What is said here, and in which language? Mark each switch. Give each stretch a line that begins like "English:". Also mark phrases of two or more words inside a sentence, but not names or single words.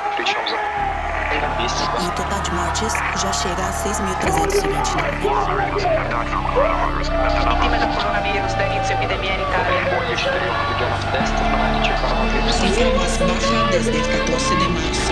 Portuguese: E o total de mortes já chega a 6.329.
Italian: Vittime da coronavirus da inizio epidemia in Italia.
Spanish: Cifra más baja desde el 14 de marzo.